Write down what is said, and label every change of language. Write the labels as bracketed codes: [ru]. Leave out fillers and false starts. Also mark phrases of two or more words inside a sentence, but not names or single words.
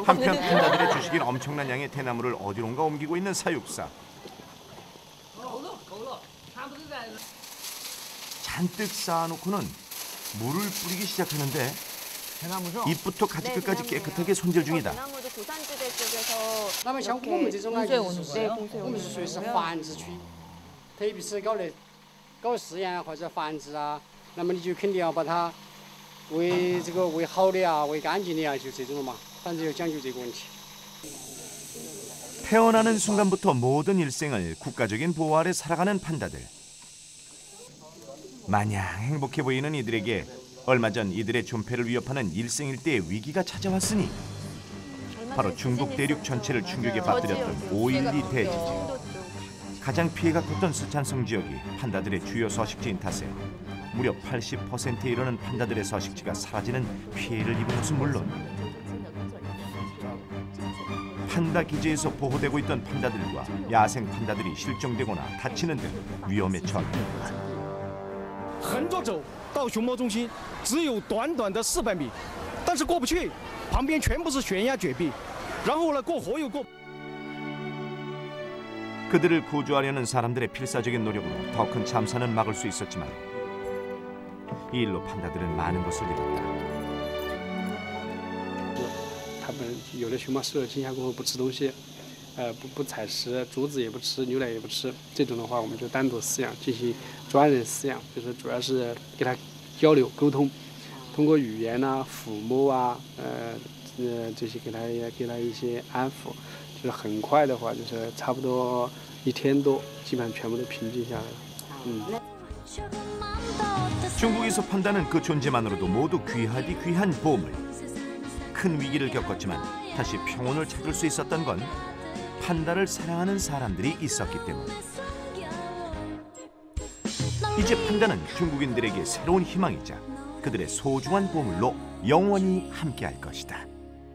[ko] 한편 판다들의 주식인 엄청난 양의 대나무를 어디론가 옮기고 있는 사육사. 잔뜩 쌓아놓고는 물을 뿌리기 시작하는데 대나무죠? 잎부터 가지끝까지 깨끗하게 손질 중이다. 대나무도 고산지대 쪽에서 [zh] 那么像我们这种呢， [ko] 봉쇄 [zh] 就是 [ko] 오는 [zh] 说 [ko] 거예요? [zh] 我们是属于是繁殖区，特别是搞饲养或者繁殖啊，那么你就肯定要把它喂好的啊，喂干净的啊，就这种了嘛，反正要讲究这个问题。 [ko] 태어나는 순간부터 모든 일생을 국가적인 보호 아래 살아가는 판다들. 마냥 행복해 보이는 이들에게 얼마 전 이들의 존폐를 위협하는 일생일대의 위기가 찾아왔으니 바로 중국 대륙 전체를 충격에 빠뜨렸던 5.12 대지진. 가장 피해가 컸던 스촨성 지역이 판다들의 주요 서식지인 탓에 무려 80%에 이르는 판다들의 서식지가 사라지는 피해를 입은 것은 물론 판다 기지에서 보호되고 있던 판다들과 야생 판다들이 실종되거나 다치는 등 위험에 처합니다. [zh] 横着走到熊猫中心只有短短的400米，但是过不去，旁边全部是悬崖绝壁，然后呢过河又过。 [ko] 그들을 구조하려는 사람들의 필사적인 노력으로 더 큰 참사는 막을 수 있었지만 이 일로 판다들은 많은 것을 잃었다. [zh] 他们有的熊猫受了惊吓过后不吃东西，不采食，竹子也不吃，牛奶也不吃。这种的话，我们就单独饲养，进行专人饲养，就是主要是给它交流沟通，通过语言呐、抚摸啊，这些给它一些安抚，就是很快的话，就是差不多1天多，基本上全部都平静下来了。 [ko] 중국에서 판다는 그 존재만으로도 모두 귀하디 귀한 보물. 큰 위기를 겪었지만 다시 평온을 찾을 수 있었던 건 판다를 사랑하는 사람들이 있었기 때문. 이제 판다는 중국인들에게 새로운 희망이자 그들의 소중한 보물로 영원히 함께할 것이다.